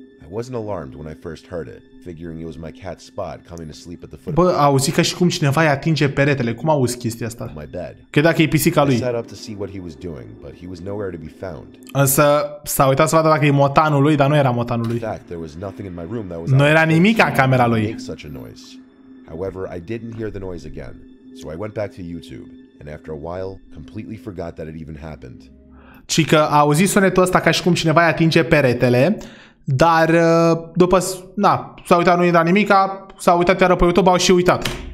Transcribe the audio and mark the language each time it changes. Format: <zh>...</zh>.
<en>I wasn't alarmed when I first heard it, figuring it was my cat Spot coming to sleep at the foot.</en> <ro>Bă, a auzit ca și cum cineva îi atinge peretele. Cum auzi chestia asta?</ro> <en>My bed.</en> <ro>Că dacă e pisica lui.</ro> <en>I sat up to see what he was doing, but he was nowhere to be found.</en> <ro>Însă s-a uitat să vadă dacă e motanul lui, dar nu era motanul lui.</ro> <en>In fact, there was nothing in my room that was.</en> <ro>Nu era nimic în camera lui.</ro> <en>However, I didn't hear the noise again, so I went back to YouTube, and after a while, completely forgot that it even happened.</en> <ro>Ci că a auzit sunetul ăsta ca și cum cineva îi atinge peretele. Dar după, s-a uitat, nu era nimica, s-a uitat iară pe YouTube, au și uitat.</ro>